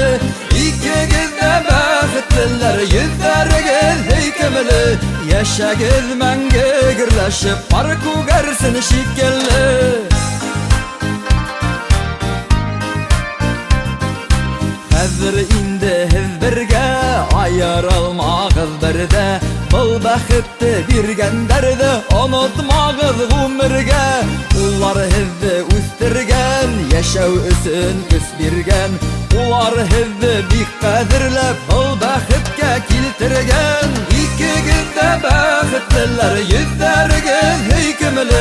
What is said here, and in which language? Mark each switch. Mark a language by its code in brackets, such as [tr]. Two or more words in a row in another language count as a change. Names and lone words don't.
[tt] Икегез дә бәхетлеләр, йөзләрегез һөйкемле. Яшәгез мәңге гөрләшеп, пар күгәрсен шикелле. Хәзер инде һез бергә, аерылмагыз бердә. [ba] Был бәхетте биргәндәрҙе онотмагыз ғүмергә. Улар һеҙҙе үстергән, йәшәү өсөн көс биргән. Улар һеҙҙе бик ҡәҙерләп, был бәхеткә килтергән. Икегеҙ дә бәхетлеләр, йөҙҙәрегеҙ һөйкөмлө.